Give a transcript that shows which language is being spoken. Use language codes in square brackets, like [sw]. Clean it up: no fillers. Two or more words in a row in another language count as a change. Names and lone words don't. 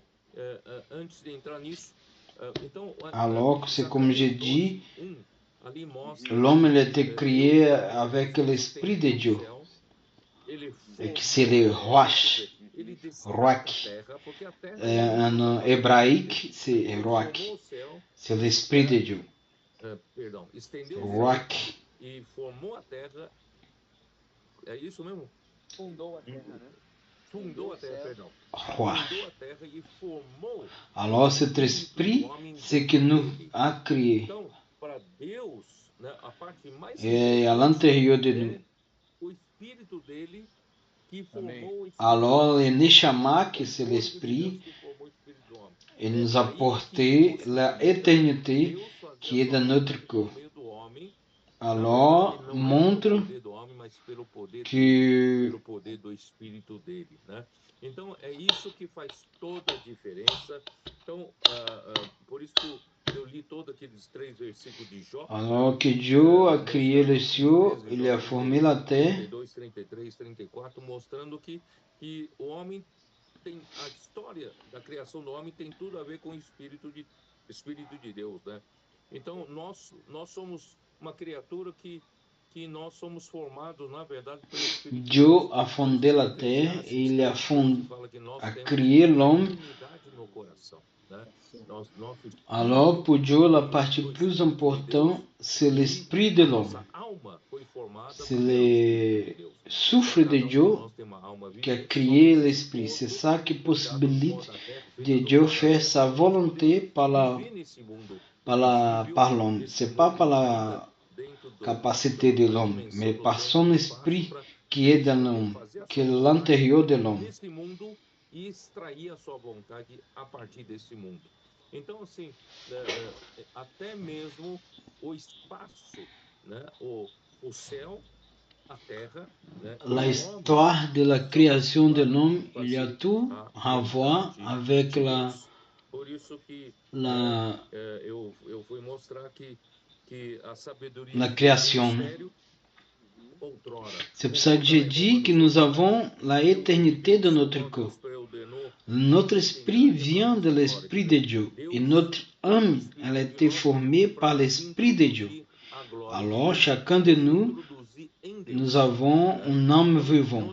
[fr] Alors, c'est comme j'ai dit, l'homme a été créé avec l'Esprit de Dieu. Et que c'est le Roach. Roach. En hébraïque, c'est Roach. C'est l'Esprit de Dieu. Roach. [pt] E formou a terra. É isso mesmo? Fundou a terra, né? Fundou a terra, perdão. Fundou a terra e formou. [fr] Alors, cet esprit, c'est que nous a créé. [pt] Então, para Deus, né, a parte mais [fr] et à l'intérieur de nous. [pt] O espírito dele que formou. [fr] Alors, le Neshama, que c'est l'esprit, il nous a porté l'éternité qui est dans notre corps. Alors, montre que [pt] pelo poder do espírito dele, né? Então é isso que faz toda a diferença. Então, por isso que eu li todos aqueles 3 versículos de Jó. [fr] Alors que Dieu a créé les cieux, il a formé la terre. [pt] 32, 33, 34, mostrando que o homem tem a história da criação do homem tem tudo a ver com o espírito de Deus, né? Então nós somos uma criatura que nós somos formados, na verdade, pelo Espírito. [fr] Dieu a fondé la terre et il a créé l'homme. Alors, pour Dieu, la partie plus importante, c'est l'esprit de l'homme. C'est le souffle de Dieu qui a créé l'esprit. C'est ça qui possibilite de Dieu faire sa volonté par l'homme. C'est pas par la capacité de l'homme, mais par son esprit qui est dans l'homme, qui est l'intérieur de l'homme. [pt] E extrair a sua vontade a partir desse mundo. Então, assim, até mesmo o espaço, né? O céu, a terra, né? [fr] L'histoire de la création de l'homme, il y a tout à voir avec [pt] Por isso que eu fui mostrar que a sabedoria [fr] la création. C'est pour ça que j'ai dit que nous avons la éternité de notre corps. Notre esprit vient de l'esprit de Dieu et notre âme, elle a été formée par l'esprit de Dieu. Alors, chacun de nous avons une âme vivante.